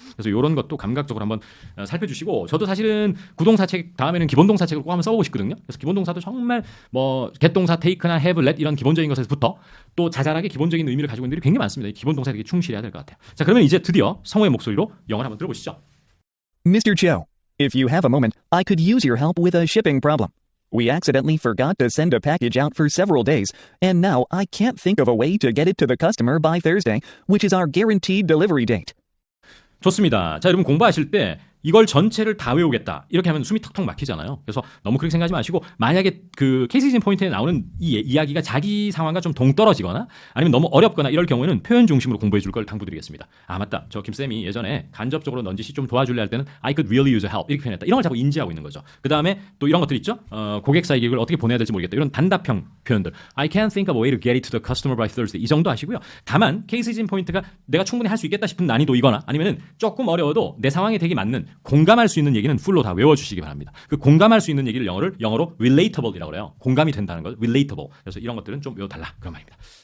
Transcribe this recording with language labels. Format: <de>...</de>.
<ko>그래서 이런 것도 감각적으로 한번 살펴주시고 저도 사실은 구동사책 다음에는 기본동사책을 꼭 한번 써보고 싶거든요. 그래서 기본동사도 정말 get 동사 take나 have, let 이런 기본적인 것에서부터 또 자잘하게 기본적인 의미를 가지고 있는 일이 굉장히 많습니다. 기본동사에 되게 충실해야 될 것 같아요. 자, 그러면 이제 드디어 성우의 목소리로 영어를 한번 들어보시죠.</ko> <en>Mr. Cho, if you have a moment, I could use your help with a shipping problem. We accidentally forgot to send a package out for several days, and now I can't think of a way to get it to the customer by Thursday, which is our guaranteed delivery date.</en> <ko>좋습니다. 자, 여러분 공부하실 때 이걸 전체를 다 외우겠다. 이렇게 하면 숨이 턱턱 막히잖아요. 그래서 너무 그렇게 생각하지 마시고 만약에 그 케이스진 포인트에 나오는 이 이야기가 자기 상황과 좀 동떨어지거나 아니면 너무 어렵거나 이럴 경우에는 표현 중심으로 공부해 줄 걸 당부드리겠습니다. 아 맞다. 저 김쌤이 예전에 간접적으로 넌지시 좀 도와줄래 할 때는</ko> <en>I could really use help</en> <ko>이렇게 표현했다. 이런 걸 자꾸 인지하고 있는 거죠. 그 다음에 또 이런 것들 있죠. 고객사의 기획을 어떻게 보내야 될지 모르겠다. 이런 단답형 표현들.</ko> <en>I can't think of a way to get it to the customer by Thursday.</en> <ko>이 정도 하시고요. 다만 케이스진 포인트가 내가 충분히 할 수 있겠다 싶은 난이도이거나 아니면은 조금 어려워도 내 상황에 되게 맞는 공감할 수 있는 얘기는 풀로 다 외워주시기 바랍니다. 그 공감할 수 있는 얘기를 영어로 relatable이라고 그래요. 공감이 된다는 것, relatable. 그래서 이런 것들은 좀 외워달라 그런 말입니다.</ko>